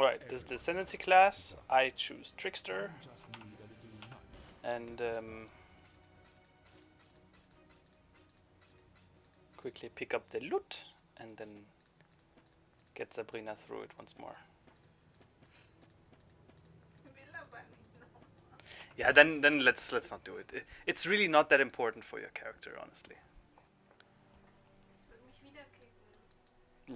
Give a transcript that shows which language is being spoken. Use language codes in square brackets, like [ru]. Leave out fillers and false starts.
[en] Alright, this is the Ascendancy class. I choose Trickster. Just need a little nudge. And quickly pick up the loot and then get Sabrina through it once more. [de] Vill aber nicht nochmal. [en] Yeah, then let's not do it. It's really not that important for your character, honestly. [de] Es wird mich wieder kicken.